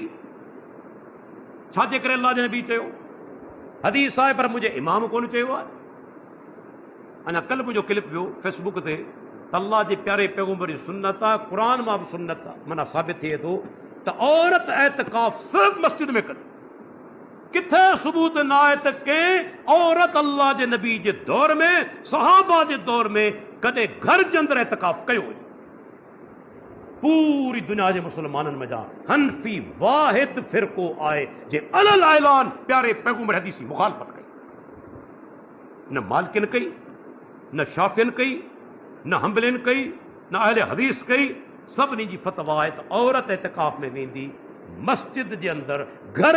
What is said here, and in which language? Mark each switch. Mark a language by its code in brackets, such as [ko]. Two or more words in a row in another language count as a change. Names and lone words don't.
[sd] छाजे करे अल्लाह जे नबी चयो? हदीस आहे पर मुंहिंजे इमाम कोन चयो आहे. अञा कल्ह मुंहिंजो क्लिप वियो फेसबुक ते त अल्लाह जे प्यारे पैगंबर जी सुन्नत आहे, क़ुर मां बि सुन्नत आहे. माना साबित थिए थो त औरत एतिकाफ़ सिर्फ़ मस्जिद में कनि. کتھے ثبوت نائت کے عورت اللہ جے نبی جے دور میں صحابہ جے دور میں کدے گھر جے اندر اعتکاف کیو ہوئی؟ پوری دنیا جے مسلمانن میں جا حنفی واحد فرقو آئے جے علل اعلان پیارے پیغمبر حدیثی مخالفت کئی، نہ مالکن کئی، نہ شافعین کئی، نہ حنبلین کئی، نہ اہل حدیث کئی، سبنی جی فتوا ہے تو عورت اعتکاف میں ویندی مسجد جے اندر، گھر